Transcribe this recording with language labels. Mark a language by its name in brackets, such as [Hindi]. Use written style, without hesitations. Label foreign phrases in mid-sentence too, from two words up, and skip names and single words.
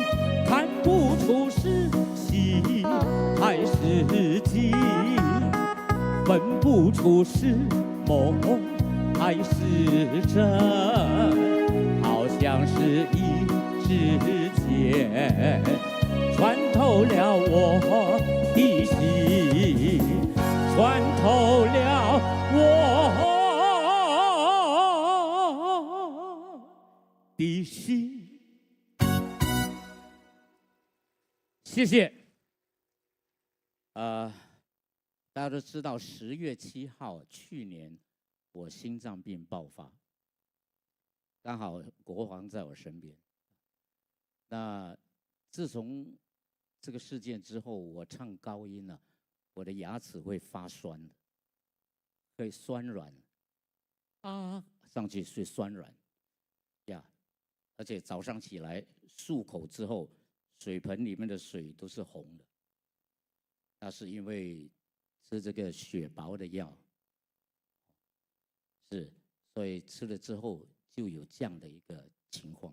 [Chinese] 看不出是喜還是驚，分不出是夢還是真，好像是一支箭穿透了我的心，穿透了我的心。谢谢。大家都知道10月7號，去年我心臟病爆發，剛好國王在我身邊。那自從這個事件之後，我唱高音了，我的牙齒會發酸的，會酸軟啊，上去會酸軟呀，而且早上起來漱口之後，水盆裡面的水都是紅的，那是因為吃這個血薄的藥，是，所以吃了之後就有這樣的一個情況。